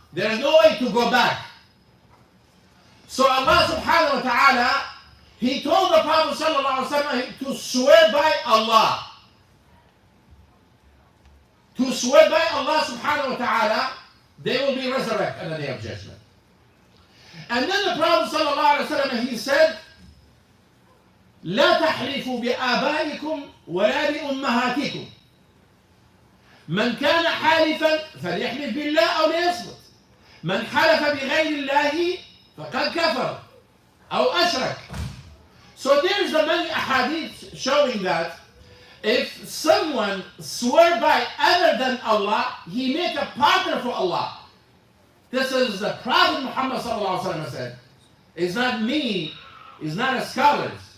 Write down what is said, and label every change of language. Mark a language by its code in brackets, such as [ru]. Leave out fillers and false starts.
[en] There's no way to go back. So Allah subhanahu wa ta'ala, He told the Prophet sallallahu alayhi wa sallam to swear by Allah. to swear by Allah subhanahu wa ta'ala, they will be resurrected on the day of judgment. And then the Prophet sallallahu alaihi wasallam, he said, [ar] لا تحلفوا بآبائكم ولا بأمهاتكم من كان حالفا فليحلف بالله أو ليصمت من حلف بغير الله فقد كفر أو أشرك. [en] So there's a many ahadith showing that if someone swear by other than Allah, he make a partner for Allah. This is the Prophet Muhammad sallallahu alaihi wasallam said. It's not me, it's not a scholar.